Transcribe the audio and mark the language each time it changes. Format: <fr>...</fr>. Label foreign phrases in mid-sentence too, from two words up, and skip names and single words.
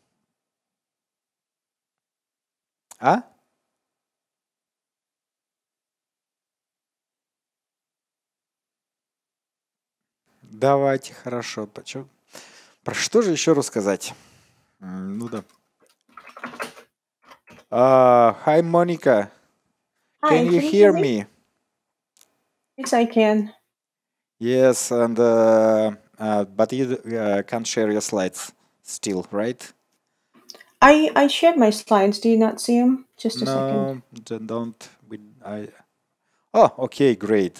<ru>А? Давайте, хорошо. Про что же еще рассказать? Ну да.</ru> <en>Hi, Monica. Hi, Can you hear me? Yes, I can. Yes, and but you can't share your slides still, right? I shared my slides. Do you not see them? Just a second. No, don't. Oh, okay, great.</en>